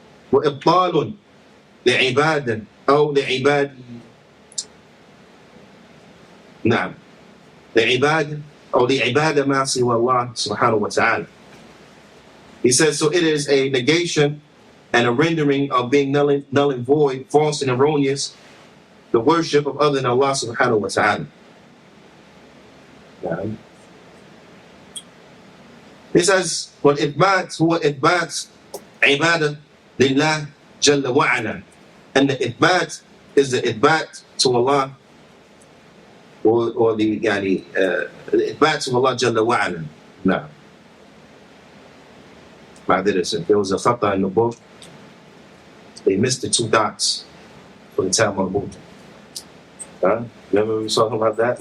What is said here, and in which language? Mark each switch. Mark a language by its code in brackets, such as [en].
[ar] وَإِبْطَالٌ لِعِبَادٍ أو لِعِبَادٍ نعم لِعِبَادٍ أو لِعِبَادَ مَا سِوَى اللَّهِ سُبْحَانَهُ وَتَعَالَى. [en] He says, so it is a negation and a rendering of being null and void, false and erroneous, the worship of other than Allah subhanahu wa ta'ala. He says, [ar] وَالْإِثْبَاتُ هُوَ إِثْبَاتُ عِبَادَةٍ لِلَّهِ جَلَّ وَعَلَى. [en] And the إثبات is the إثبات to Allah, or the إثبات to Allah جَلَّ وَعَلَى. Now, there was a khata in the book. They missed the 2 dots for the time on the book. Remember we were talking about that?